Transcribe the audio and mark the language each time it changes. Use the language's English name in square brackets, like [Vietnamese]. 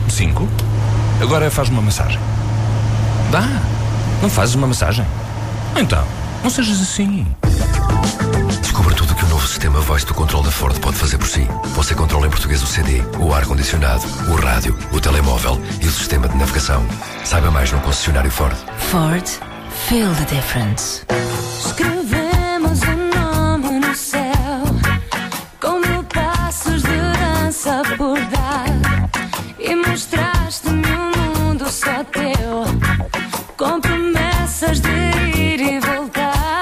[Portuguese] 5. Agora faz uma massagem. Dá. Não fazes uma massagem? Então, não sejas assim. Sistema Voice do Control da Ford pode fazer por si. Você controla em português o CD, o ar-condicionado, o rádio, o telemóvel e o sistema de navegação. Saiba mais no concessionário Ford. [English] Ford, feel the difference. [Portuguese] Escrevemos um nome no céu, como passos de dança por dar. E mostraste-me um mundo só teu, com promessas de ir e voltar.